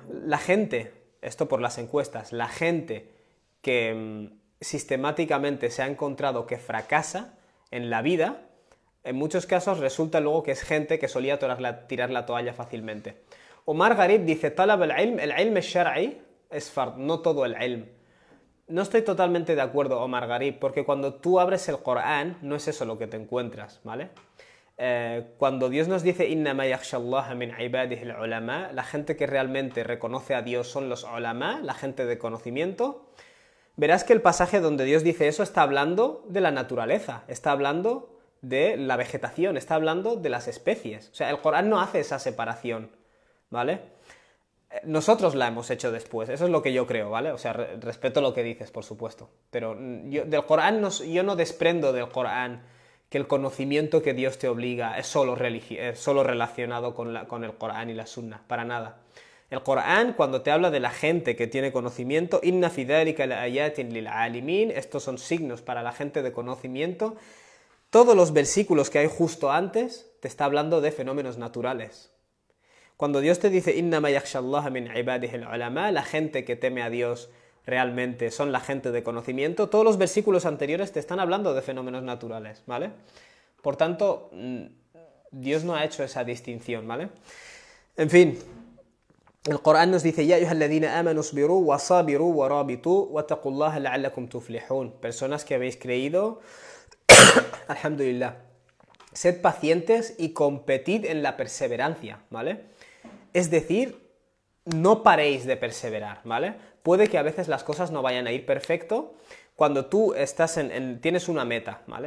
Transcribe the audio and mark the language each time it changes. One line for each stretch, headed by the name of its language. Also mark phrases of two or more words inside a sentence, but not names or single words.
Spanish: La gente, esto por las encuestas, la gente que sistemáticamente se ha encontrado que fracasa en la vida, en muchos casos resulta luego que es gente que solía tirar la toalla fácilmente. Omar Gharib dice,
Arabic: طلب العلم الشرعي
Spanish: es fard, no todo el ilm. No estoy totalmente de acuerdo, Omar Gharib, porque cuando tú abres el Corán, no es eso lo que te encuentras, ¿vale? Cuando Dios nos dice
Arabic: إنما يخشى الله من عباده العلماء,
Spanish: la gente que realmente reconoce a Dios son los ulama, la gente de conocimiento, verás que el pasaje donde Dios dice eso está hablando de la naturaleza, está hablando de la vegetación, está hablando de las especies. O sea, el Corán no hace esa separación, ¿vale? Nosotros la hemos hecho después, eso es lo que yo creo, ¿vale? O sea, respeto lo que dices, por supuesto. Pero yo, del Corán yo no desprendo del Corán que el conocimiento que Dios te obliga es solo relacionado con el Corán y la Sunna, para nada. El Corán, cuando te habla de la gente que tiene conocimiento,
Arabic: إن في ذلك لآيات للعالمين,
Spanish: estos son signos para la gente de conocimiento. Todos los versículos que hay justo antes te está hablando de fenómenos naturales. Cuando Dios te dice
Arabic: إنما يخشى الله من عباده العلماء,
Spanish: la gente que teme a Dios realmente son la gente de conocimiento, todos los versículos anteriores te están hablando de fenómenos naturales, ¿vale? Por tanto, Dios no ha hecho esa distinción, ¿vale? En fin, el Corán nos dice
Arabic: يا أيها الذين آمنوا اصبروا وصابروا ورابطوا واتقوا الله لعلكم تفلحون.
Spanish: Personas que habéis creído, alhamdulillah, sed pacientes y competid en la perseverancia, ¿vale? Es decir, no paréis de perseverar, ¿vale? Puede que a veces las cosas no vayan a ir perfecto. Cuando tú tienes una meta, ¿vale?